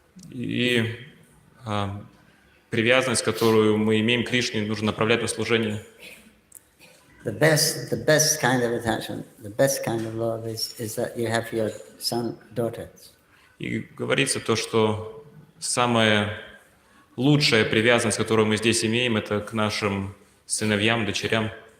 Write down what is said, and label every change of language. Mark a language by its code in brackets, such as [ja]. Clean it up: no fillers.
[ru] И привязанность, которую мы имеем к Кришне, нужно направлять на служение. [en] The best kind of attachment, the best kind of love is that you have for your son, daughter. [ru] И говорится то, что самая лучшая привязанность, которую мы здесь имеем, это к нашим сыновьям, дочерям.